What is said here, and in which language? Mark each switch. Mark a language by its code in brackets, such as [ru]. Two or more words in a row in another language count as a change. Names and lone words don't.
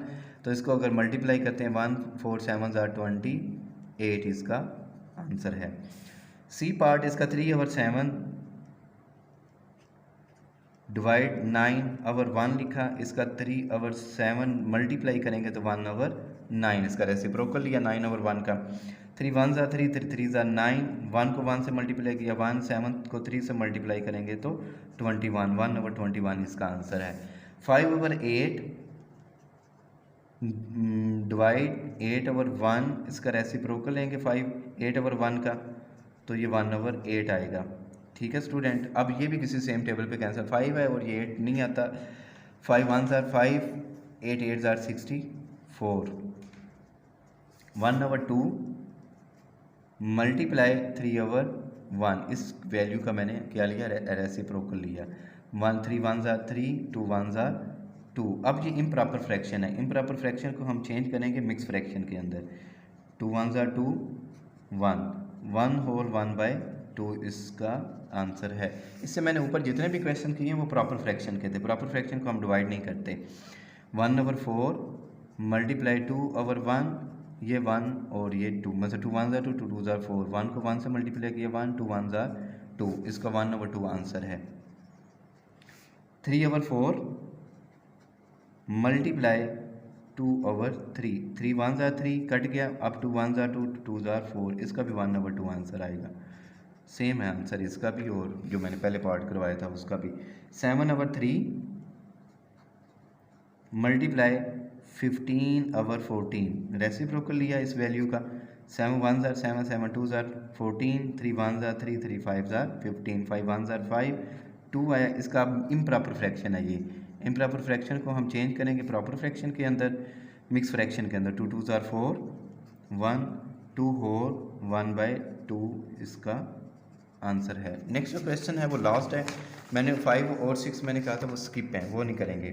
[hi] तो इसको अगर मल्टीप्लाई करते हैं 1 4 7s are 28, इसका आंसर है। [en] C part [hi] इसका 3/7 डिवाइड 9/1 लिखा, इसका 3/7 मल्टीप्लाई करेंगे तो 1/9, इसका रेसिप्रोकल लिया 9/1 का। 3 1s are 3, 3 3s are 9, 1 को 1 से मल्टीप्लाई किया 1, 7 को 3 से मल्टीप्लाई करेंगे तो 21, 1/21 इसका आंसर है। 5/8 डिवाइड 8/1, इसका रेसिप्रोकल लेंगे 8/1 का तो ये 1/8 आएगा। ठीक है स्टूडेंट, अब ये भी किसी [en] same table [hi] पे कैंसिल, 5 है और ये 8 नहीं आता। [en] 5 1s are 5, 8 8s are 64। [hi] 1/2 मल्टीप्लाई 3/1, इस वैल्यू का मैंने क्या लिया, रेसिप्रोकल लिया। [en] 3 1s are 3, 2 1s are 2। [hi] अब ये [en] improper fraction [hi] है, [en] improper fraction [hi] को हम चेंज करेंगे [en] mix fraction [hi] के अंदर। 2 1s are 2, 1 1 होल 1/2 इसका आंसर है। इससे मैंने ऊपर जितने भी क्वेश्चन किए हैं वो [en] proper fraction [hi] के थे। [en] proper fraction [hi] को हम डिवाइड नहीं करते। 1/4 मल्टीप्लाई 2/1, ये 1 और ये 2, मतलब 2 1s are 2, 2 2s are 4, 1 को 1 से मल्टीप्लाई किया 1, 2 1s are 2, इसका 1/2 आंसर है। 3/4 मल्टीप्लाई 2/3, 3 1s are 3 कट गया, अब 2 1s are 2, 2 2s are 4, इसका भी 1/2 आंसर आएगा। सेम है आंसर इसका भी और जो मैंने पहले पार्ट करवाया था उसका भी। 7/3 मल्टीप्लाई 15/14, रेसिप्रोकल लिया इस वैल्यू का। [en] 7 1s are 7, 7 2s are 14, 3 1s are 3, 3 5s are 15, 5 1s are 5, 2 आया। [hi] इसका [en] improper fraction [hi] है ये। [en] improper fraction [hi] को हम चेंज करेंगे [en] proper fraction [hi] के अंदर, [en] mix fraction [hi] के अंदर। 2 2s are 4, 1 2 होल 1/2 इसका आंसर है। नेक्स्ट जो क्वेश्चन है वो लास्ट है। मैंने 5 और 6 मैंने कहा था वो स्किप हैं, वो नहीं करेंगे।